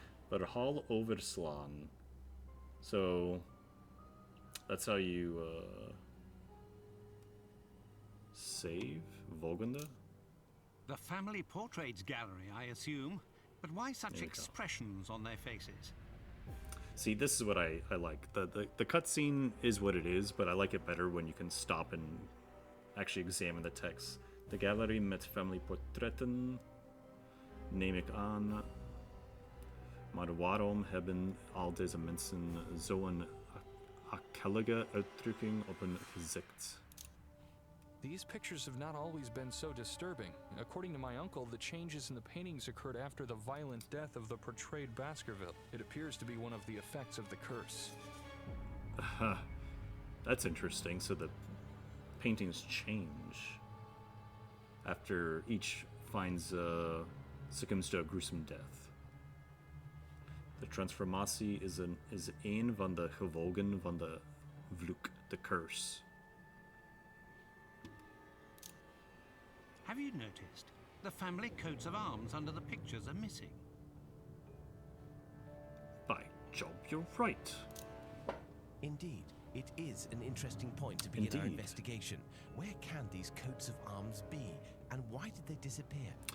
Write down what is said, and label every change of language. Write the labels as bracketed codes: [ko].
[en] But Hall Overslaan. So that's how you save Volgende? The family portraits gallery, I assume. But why such There you go. expressions on their faces? See, this is what I like. The cutscene is what it is, but I like it better when you can stop and actually examine the text. [nl] De galerie met familieportretten, neem ik aan. Maar waarom hebben al deze mensen zo'n akelige uitdrukking op hun gezicht? [en] These pictures have not always been so disturbing. According to my uncle, the changes in the paintings occurred after the violent death of the portrayed Baskerville. It appears to be one of the effects of the curse. That's interesting. So the paintings change after each finds succumbs to a gruesome death. [nl] De transformatie is een van de gevolgen van de vloek, [en] the curse. Have you noticed? The family coats of arms under the pictures are missing. By Job, you're right. Indeed, it is an interesting point to begin our Indeed. investigation. Where can these coats of arms be, and why did they disappear?